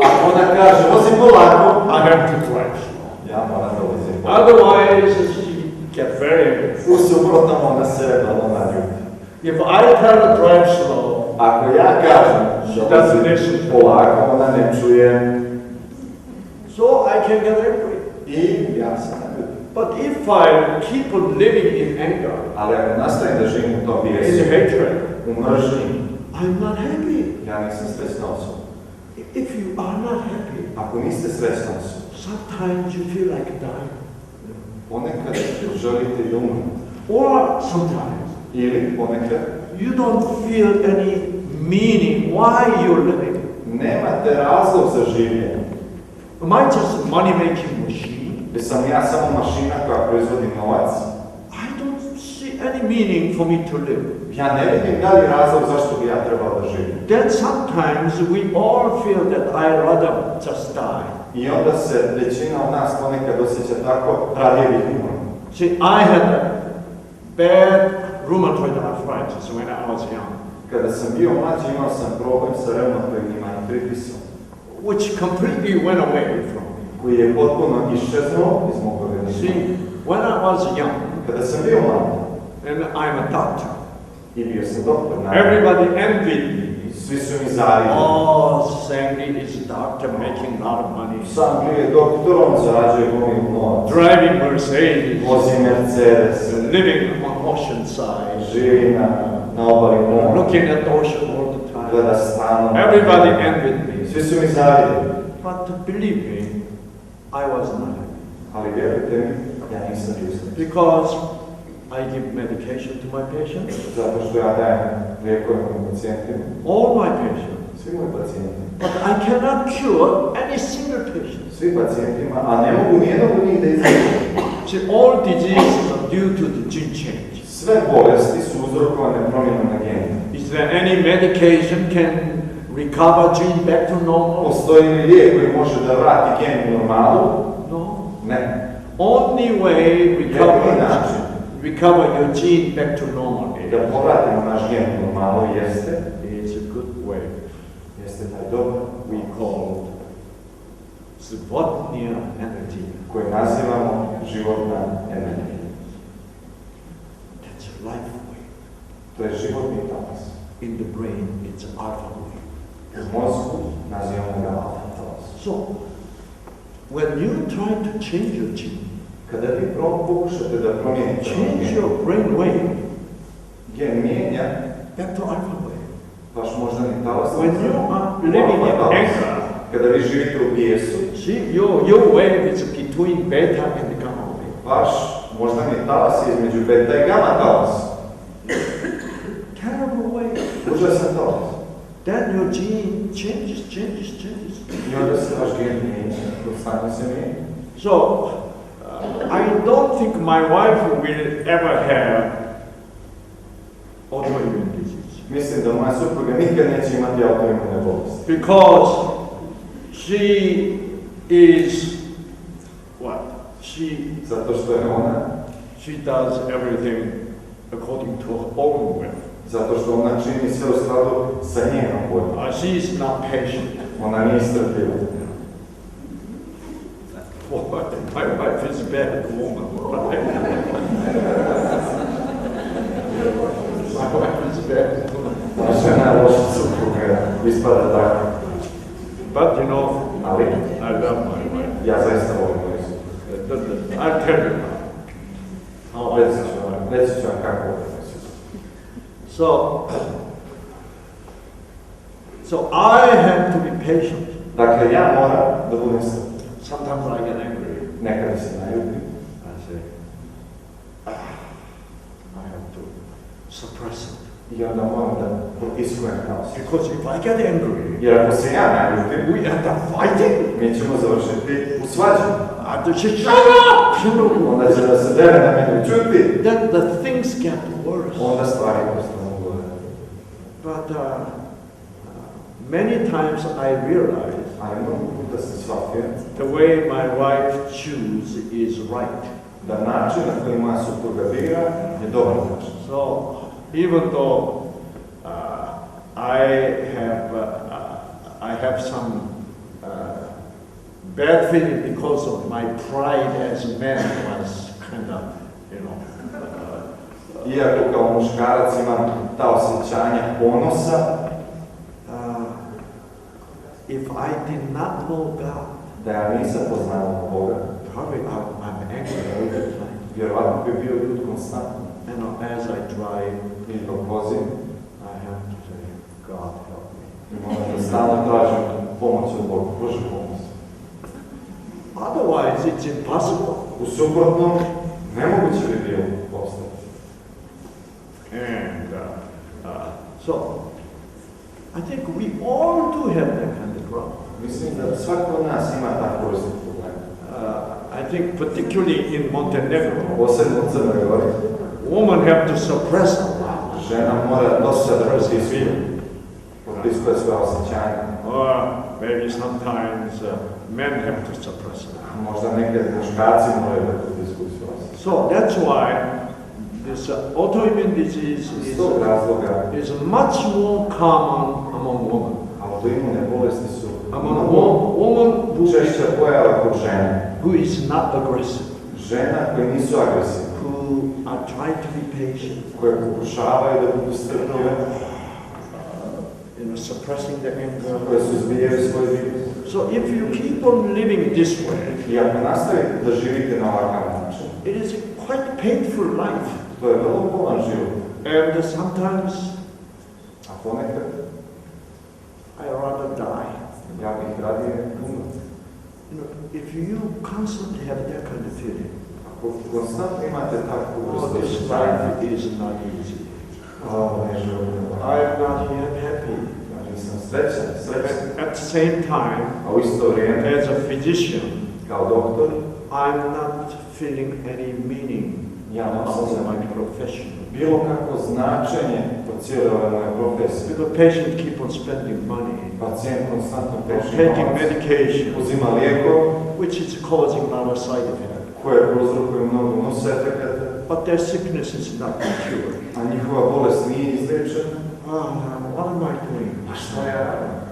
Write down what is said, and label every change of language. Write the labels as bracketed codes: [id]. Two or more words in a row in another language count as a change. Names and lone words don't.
[sr] Ako ona kaže, vozi polako, [en] I have to drive slow. [sr] ja moram da vozim polako. [en] Otherwise, she gets very angry. [sr] U suprotnom ona se vrlo naljuti. [en] If I tell her to drive slow, [sr] Ako ja kažem da vozi polako, ona ne čuje [en] so I can get angry. [sr] i ja se naljutim. [en] But if I keep on living in anger, [sr] Ali ako nastavim da živim u tom [en] in [sr] bijesu, [en] hatred, [sr] u mržnji, [en] I'm not happy. [sr] ja nisam srećna osoba. [en] If you are not happy, [sr] Ako niste srećna osoba, [en] sometimes you feel like dying. [sr] ponekad želite i da umrete. [en] Or sometimes [sr] Ili ponekad [en] you don't feel any meaning why you're living. [sr] nemate razlog za življenje. [en] Am I just a money-making machine? [sr] Jesam ja samo mašina koja proizvodi novac? [en] I don't see any meaning for me to live. [sr] Ja ne vidim dalji razlog zašto bi ja trebao da živim. [en] Then sometimes we all feel that I rather just die. [sr] I onda se većina od nas ponekad osjeća tako, radije bih umro. [en] See, I had a bad rheumatoid arthritis when I was young, [sr] Kada sam bio mlađi imao sam problem sa reumatoidnim artritisom, [en] which completely went away from me. [sr] koji je potpuno iščeznuo iz mog organizma. [en] See, when I was young, [sr] Kada sam bio mlad [en] and I'm a doctor, [sr] i bio sam doktor, [en] everybody envied me. [sr] svi su mi zavidjeli. [en] Oh, Sandy is a doctor making a lot of money. [sr] Sam je doktor, on zarađuje gomilu novac. [en] Driving Mercedes, [sr] Vozi Mercedes, [en] living on ocean side, [sr] živi na obali mora, [en] looking at the ocean all the time. [sr] gleda stranom. [en] Everybody envied me. [sr] Svi su mi zavidjeli. [en] But believe me, I was not happy. [sr] Ali vjerujte mi, ja nisam bio srećan. [en] Because I give medication to my patients. [sr] Zato što ja dajem lijekove mojim pacijentima. [en] All my patients. [sr] Svi moji pacijenti. [en] But I cannot cure any single patient. [sr] Svi pacijentima, a ne mogu nijednog od njih da izliječim. [en] See, all diseases are due to the gene change. [sr] Sve bolesti su uzrokovane promjenom na genu. [en] Is there any medication can recover gene back to normal? [sr] Postoji li lijek koji može da vrati gen u normalu? [en] No. [sr] Ne. [en] Only way recover your gene back to normal [sr] Da povratimo naš gen u normalu jeste [en] is a good way. [sr] Jeste taj dobar [en] We call životnia energy. [sr] koji nazivamo životna energija. [en] That's a life way. [sr] To je životni talas. [en] In the brain, it's an alpha way. [sr] U mozgu nazivamo ga alfa talas. [en] So, when you try to change your gene, [sr] Kada vi pokušate da promijenite [en] change your brain wave [sr] gen mijenja [en] back to alpha way. [sr] vaš moždani talas. [en] When you are living in anger, [sr] Kada vi živite u bijesu, [en] see, your wave is between beta and the gamma wave. [sr] vaš moždani talas je između beta i gama talas. [en] Terrible wave. [sr] Užasan talas. [en] Then your gene changes. [sr] I onda se vaš gen mijenja, konstantno se mijenja. [en] So, I don't think my wife will ever have autoimmune disease. [sr] Mislim da moja supruga nikad neće imati autoimune bolesti. [en] Because she is, what? [sr] Zato što je ona, [en] She does everything according to her own will. [sr] zato što ona čini sve u skladu sa njenom voljom. [en] She is not patient. [sr] Ona nije strpljiva. [en] My wife is a bad woman. My wife is a bad woman. [sr] Moja žena je loša supruga, ispada tako. [en] But you know, [sr] Ali [en] I love my wife. [sr] ja zaista volim moju suprugu. [en] I'll tell you how I [sr] Reći [en] love [sr] ću [en] my [sr] vam, [en] wife. [sr] reći ću vam kako volim moju suprugu. [en] So I have to be patient. [sr] Dakle, ja moram da budem strpljiv. [en] Sometimes I get angry. [sr] Nekada se naljutim. [en] I say, I have to suppress it. [sr] I onda moram da potiskujem kaos. [en] Because if I get angry, [sr] Jer ako se ja naljutim, [en] we end up fighting. [sr] mi ćemo završiti u svađi. [en] I have to say, shut up! [sr] Onda će da se dere na mene čuti. [en] Then the things get worse. [sr] Onda stvari postanu gore. [en] But many times I realize [sr] A mnogo puta sam shvatio [en] the way my wife chooses is right. [sr] da način na koji moja supruga bira je dobar način. [en] So even though I have some bad feeling because of my pride as a man was kind of, [sr] Iako kao muškarac imam ta osjećanja ponosa, [en] if I did not know God, [sr] da ja nisam poznao Boga, [en] probably I'm angry all the time. [sr] vjerovatno bi bio ljud konstantno. [en] As I drive, [sr] I dok vozim, [en] I have to say, God help me. [sr] i moram da stalno tražim pomoć od Boga. Bože pomoć. [en] Otherwise, it's impossible. [sr] U suprotnom, nemoguće bi bilo postati. [en] And so, I think we all do have that kind of problem. [sr] Mislim da svako od nas ima takvu vrstu problema. [en] I think particularly in Montenegro, [sr] Posebno u Crnoj Gori, [en] women have to suppress a lot. [sr] žena mora dosta da potiskuje svoje osjećanja. [en] Or maybe sometimes men have to suppress it. [sr] Možda nekad muškarci moraju da potiskuju svoje osjećanja. [en] So that's why this autoimmune disease [sr] Iz tog razloga, [en] is much more common among women. [sr] autoimune bolesti su [en] Among women [sr] češća pojava kod žena. [en] who is not aggressive, [sr] Žena koje nisu agresivne, [en] who are trying to be patient, [sr] koje pokušavaju da budu strpljive, [en] suppressing the anger. [sr] koje suzbijaju svoj virus. [en] So if you keep on living this way, [sr] I ako nastavite da živite na ovakav način, [en] it is a quite painful life. [sr] to je vrlo bolan život. [en] And sometimes [sr] A ponekad, [en] I rather die. [sr] ja bih radije umro. [en] If you constantly have that kind of feeling, [sr] Ako konstantno imate takvu vrstu [en] this [sr] osjećanja, [en] life is not easy. [sr] ovo je život. [en] I am not yet happy. [sr] Nisam srećan. [en] At the same time, [sr] A u isto vrijeme, [en] as a physician, [sr] kao doktor, [en] I'm not feeling any meaning [sr] ja ne [en] of [sr] osjećam [en] my profession. [sr] bilo kakvo značenje od cijele ove moje profesije. [en] The patient keep on spending money, [sr] Pacijent konstantno troši [en] taking [sr] novac, [en] medication, [sr] uzima lijekove [en] which is causing a lot of side effects. [sr] koje prouzrokuju mnogo nusefekata, [en] But their sickness is not cured. [sr] a njihova bolest nije izliječena. [en] What am I doing? [sr] A šta ja radim?